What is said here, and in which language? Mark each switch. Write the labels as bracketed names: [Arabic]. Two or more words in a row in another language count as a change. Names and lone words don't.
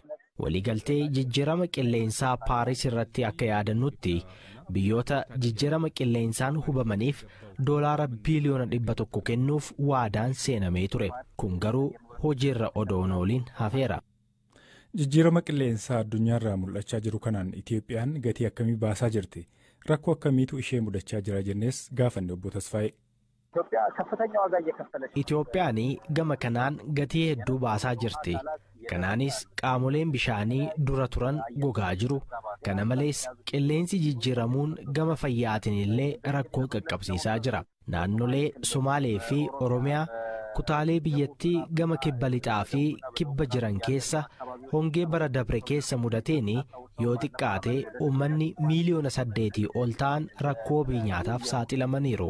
[Oromo] Waliigaltee jijjiirama qilleensaa Paaris irratti akka yaadannutti biyyoota jijjiirama qilleensaan hubamaniif doolaara biliyoona 100 kennuuf waadaan seenamee ture. Kun garuu hojiirra odoon ooliin hafeera. Jijjiirama qilleensaa addunyaarraa mul'achaa jiru kanaan Itiyoophiyaan gatii akkamii baasaa jirti? Rakkoo akkamiitu ishee mudachaa jira jennees gaafanne obbo Tasfaayee. [Amharic] ኢትዮጵያ ከፍተኛ ዋጋ እየከፈለች [Oromo] Itiyoophiyaan gama kanaan gatii hedduu baasaa jirti. Kanaanis qaamoleen bishaanii dura turan gogaa jiru. Kana malees qilleensi jijjiiramuun gama fayyaatiin illee rakkoo qaqqabsiisaa jira. Naannolee Somaalee fi Oromiyaa kutaalee biyyattii gama kibba lixaa fi kibba jiran keessa hongee bara dabre keessa mudateen yoo xiqqaate uummanni miiliyoona 8 ol ta'an rakkoo nyaataaf saaxilamaniiru.